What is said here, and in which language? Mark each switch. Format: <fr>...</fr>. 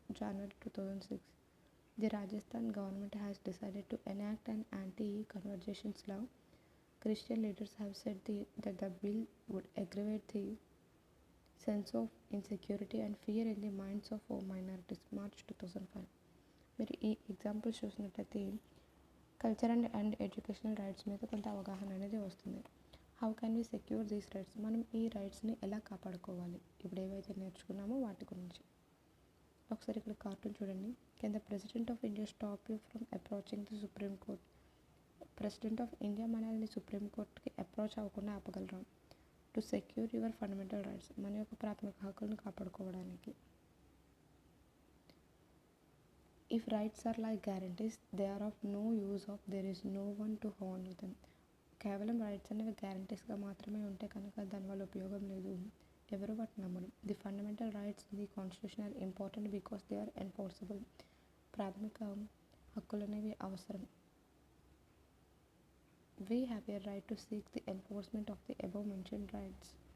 <en>January 2006. The Rajasthan government has decided to enact an anti-conversions law. Christian leaders have said that the bill would aggravate the sense of insecurity and fear in the minds of minorities. March 2005.</en> <te>మీరు ఈ examples చూసినట్లయితే culture and educational rights మీద కొంత అవగాహన అనేది వస్తుంది.</te> <en>how can we secure these rights,</en> <te>మనం ఈ రైట్స్ని ఎలా కాపాడుకోవాలి, ఇప్పుడు ఏవైతే నేర్చుకున్నామో వాటి గురించి. ఒకసారి ఇక్కడ కార్టూన్ చూడండి.</te> <en>Can the president of India stop you from approaching the supreme court.</en> <te>President of India మనల్ని సుప్రీం కోర్ట్కి అప్రోచ్ అవ్వకుండా ఆపగలరా?</te> <en>to secure your fundamental rights,</en> <te>మన యొక్క ప్రాథమిక హక్కులను కాపాడుకోవడానికి.</te> <en>If rights are like guarantees, they are of no use if there is no one to honor them.</en> <te>కేవలం rights అనేవి గ్యారంటీస్గా మాత్రమే ఉంటే కనుక దానివల్ల ఉపయోగం లేదు, ఎవరు వాటిని నమ్మరు.</te> <en>The fundamental rights the constitution are important because they are enforceable.</en> <te>ప్రాథమిక హక్కులు అనేవి అవసరం.</te> <en>We have a right to seek the enforcement of the above mention rights.</en>